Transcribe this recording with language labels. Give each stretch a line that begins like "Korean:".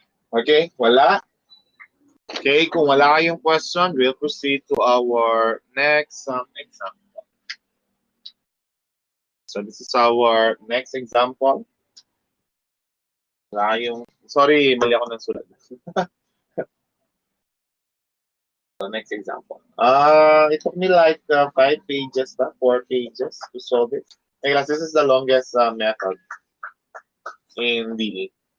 Filipino: Okay, wala.
English: Okay,
Filipino: kung wala kayong
English: question, we'll proceed to our next example. So this is our next example.
Filipino: Wala kayong, sorry, mali ako ng sulat.
English: So next example. It took me like 5 pages, 4 pages to solve it. Hey, class, this is the longest method in DE.